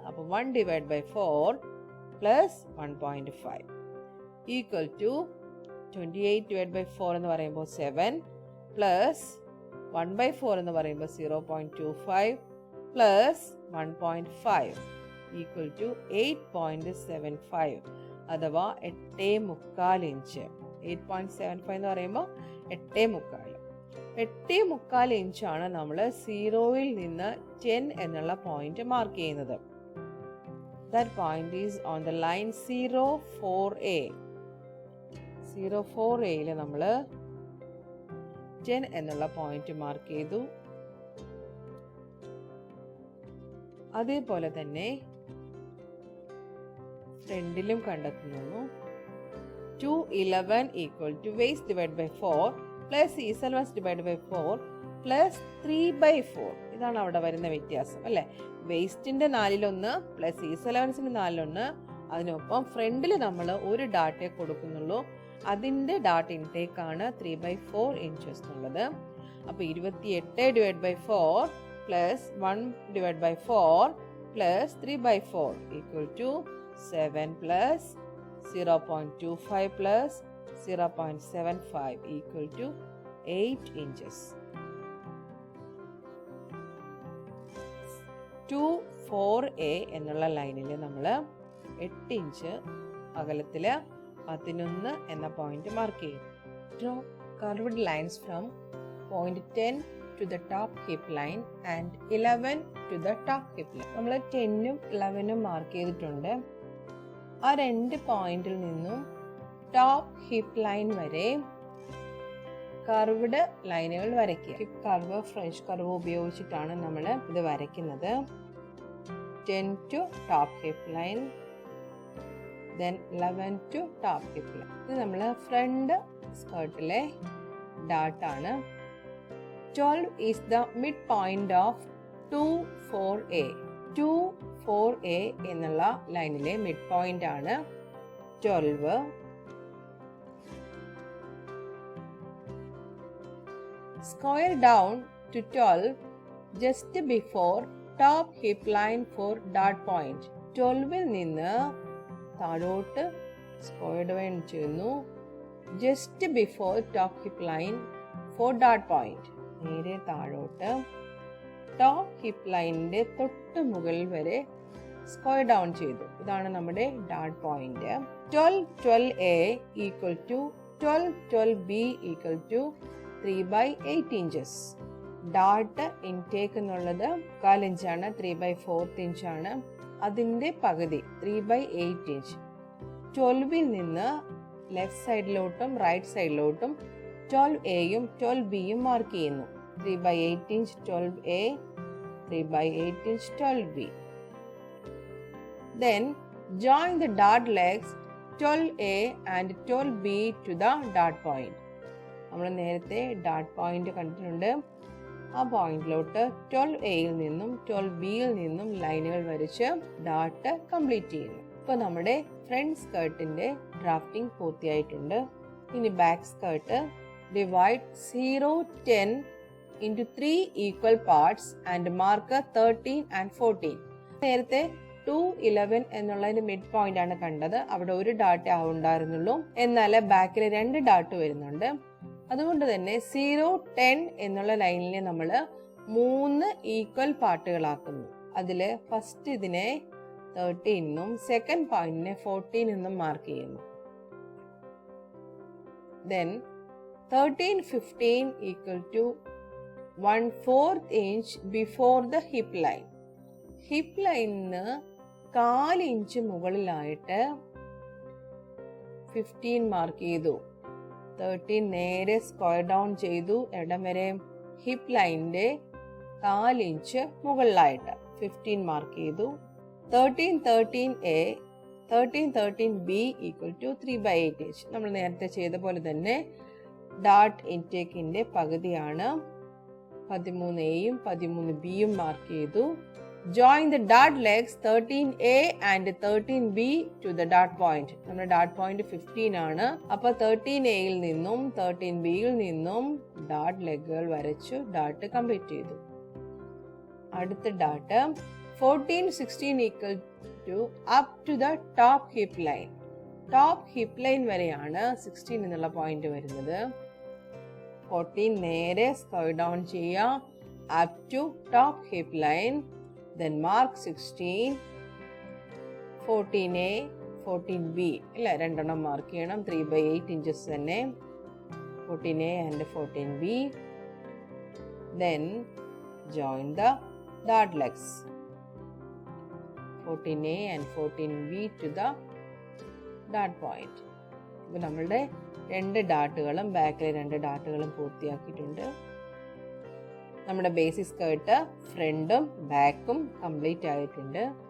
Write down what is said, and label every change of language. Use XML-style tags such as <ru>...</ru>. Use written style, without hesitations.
<ml>അപ്പോൾ 1 divide by 4 plus 1.5 equal to 28 divide by 4 എന്ന് പറയുമ്പോൾ 7 പ്ലസ് 1/4 എന്ന് പറയുമ്പോൾ 0.25 പ്ലസ് 1.5 ഈക്വൽ ടു 8.75 അഥവാ 8.25 ഇഞ്ച്. 8.75 എന്ന് പറയുമ്പോൾ 8.25. 8.25 ഇഞ്ചാണ് നമ്മൾ 0-ൽ നിന്ന് 10 എന്നുള്ള പോയിന്റ് മാർക്ക് ചെയ്യുന്നത്.</ml> <en>That point is on the line 0.4A.</en> <ml>0.4Aയിൽ നമ്മൾ 10 എന്നുള്ള പോയിന്റ് മാർക്ക് ചെയ്തു. അതേപോലെ തന്നെ ഫ്രണ്ടിലും കണ്ടെത്തുന്നു.</ml> <en>211 equal to waist divided by 4 plus east allowance divided by 4 plus 3/4.</en> <ml>ഇതാണ് അവിടെ വരുന്ന വ്യത്യാസം അല്ലേ. വേസ്റ്റിന്റെ 4/1 പ്ലസ് ഈസ്റ്റ് അലവൻസിന്റെ 4/1. അതിനൊപ്പം ഫ്രണ്ടിൽ നമ്മൾ ഒരു ഡാറ്റയെ കൊടുക്കുന്നുള്ളൂ. അതിന്റെ ഡാറ്റ ഇൻടേക്ക് ആണ് 3/4 ഇഞ്ചസ് എന്നുള്ളത്. അപ്പൊ 28 divide by 4 plus 1 divide by 4 plus 3/4 equal to 7 plus 0.25</ml> <en>plus 0.75 equal to 8 inches.</en> <ml>2-4A എന്നുള്ള ലൈനിൽ നമ്മൾ 8 ഇഞ്ച് അകലത്തിൽ 11 എന്ന പോയിന്റ് മാർക്ക് ചെയ്യും.</ml> <en>Draw curved lines from point 10 to the top hip line and 11 to the top hip line.</en> <ml>നമ്മൾ 10ഉം 11ഉം mark ചെയ്തിട്ടുണ്ട്. ആ 2 പോയിന്റിൽ നിന്നും ടോപ്പ് ഹിപ്പ് ലൈൻ വരെ കർവ്ഡ് ലൈനുകൾ വരയ്ക്കുക. ഹിപ്പ് കർവ്, ഫ്രഞ്ച് കർവ് ഉപയോഗിച്ചിട്ടാണ് നമ്മൾ ഇത് വരയ്ക്കുന്നത്.</ml> <en>10 to top hip line, then 11 to top hip line.</en> <ml>ഇത് നമ്മൾ front സ്കേർട്ടിലെ ഡാട്ടാണ്.</ml> <en>12 is the midpoint of 2-4A.</en> <ml>2-4A എന്നുള്ള ലൈനിലെ മിഡ് പോയിന്റ് ആണ് 12.</ml> <en>Square down to 12 just before top hip line for dot point.</en> <ml>12ൽ നിന്ന് താഴോട്ട് സ്ക്വയർ ഡൗൺ ചെയ്യുന്നു.</ml> <en>Just before top hip line four dot point.</en> <ml>നേരെ താഴോട്ട് ടോപ്പ് ഹിപ്പ് ലൈനിന്റെ തൊട്ട് മുകളിൽ വരെ സ്ക്വയർ ഡൗൺ ചെയ്തു. ഇതാണ് നമ്മുടെ dot point. 12-12A equal to 12-12B equal to 3/8 inches. Dot intake എന്നുള്ളത് 4 ഇഞ്ചാണ്, 3/4 ഇഞ്ചാണ്. അതിന്റെ പകുതി 3/8 ഇഞ്ച്. 12ൽ നിന്ന് ലെഫ്റ്റ് സൈഡിലോട്ടും റൈറ്റ് സൈഡിലോട്ടും 12Aയും 12Bയും മാർക്ക് ചെയ്യുന്നു. 3/8 inch 12A, 3/8 inch 12B.</ml> <en>Then join the dot legs 12A and 12B to the dot point.</en> <ml>നമ്മൾ നേരത്തെ dot point കണ്ടിട്ടുണ്ട്. ആ പോയിന്റിലോട്ട് 12Aയിൽ നിന്നും 12Bയിൽ നിന്നും ലൈനുകൾ വരച്ച് ഡാട്ട് കംപ്ലീറ്റ് ചെയ്യുന്നു. ഇപ്പോൾ നമ്മുടെ ഫ്രണ്ട് സ്കേർട്ടിന്റെ ഡ്രാഫ്റ്റിംഗ് പൂർത്തിയായിട്ടുണ്ട്. ഇനി back skirt.</ml> <en>Divide 0-10 into 3 equal parts and mark 13 and 14.</en> <ml>നേരത്തെ 2-11 എന്നുള്ളതിന്റെ മിഡ് പോയിന്റ് ആണ് കണ്ടത്. അവിടെ ഒരു ഡാറ്റ ഉണ്ടായിരുന്നുള്ളൂ. എന്നാൽ ബാക്കിൽ 2 ഡാട്ട് വരുന്നുണ്ട്. അതുകൊണ്ട് തന്നെ 0-10 എന്നുള്ള ലൈനിനെ നമ്മൾ 3 ഈക്വൽ പാർട്ടുകളാക്കുന്നു. അതില് ഫസ്റ്റ് ഇതിനെ 13 എന്നും സെക്കൻഡ് പോയിന്റിനെ 14 എന്നും മാർക്ക് ചെയ്യുന്നു.</ml> <en>Then 13-15 equal to 1/4 inch before the hip line.</en> <ml>Hip ലൈനിന് 4 ഇഞ്ച് മുകളിലായിട്ട് 15 മാർക്ക് ചെയ്തു. 13 നേരെ സ്ക്വയർ ഡൗൺ ചെയ്തു. ഇടം വരെ ഹിപ്പ് ലൈനിന്റെ 4 ഇഞ്ച് മുകളിലായിട്ട് 15 മാർക്ക് ചെയ്തു. 13-13A, 13-13B equal to 3/8 inch. നമ്മൾ നേരത്തെ ചെയ്ത പോലെ തന്നെ ഡാട്ട് ഇൻടേക്കിന്റെ പകുതിയാണ്. 13Aയും 13Bയും മാർക്ക് ചെയ്തു.</ml> <en>Join the dot legs 13A and 13B to the dot point.</en> <ml>നമ്മുടെ ഡാട്ട് പോയിന്റ് 15 ആണ്. അപ്പൊ 13Aയിൽ നിന്നും 13Bയിൽ നിന്നും ഡാട്ട് ലെഗുകൾ വരച്ചു ഡാട്ട് കംപ്ലീറ്റ് ചെയ്തു.</ml> <en>അടുത്ത dot 14-16 equal to up to the top hip line.</en> <ml>Top hip line വരെയാണ് 16 എന്നുള്ള പോയിന്റ് വരുന്നത്. 14 നേരെ സ്ക്വയർ ഡൗൺ ചെയ്യുക</ml> <en>Up to top hip line. Then mark 16, 14A, 14B.</en> <ml>ഇല്ല, രണ്ടെണ്ണം മാർക്ക് ചെയ്യണം. 3/8 ഇഞ്ചസ് തന്നെ. 14A and 14B.</ml> <en>Then join the dot legs 14A and 14B to the dot point.</en> <ml>ഇപ്പോൾ നമ്മളുടെ 2 ഡാട്ടുകളും ബാക്കിലെ 2 ഡാട്ടുകളും പൂർത്തിയാക്കിയിട്ടുണ്ട്. നമ്മുടെ ബേസിക് സ്കേർട്ട് ഫ്രണ്ടും ബാക്കും കംപ്ലീറ്റ് ആയിട്ടുണ്ട്.</ml>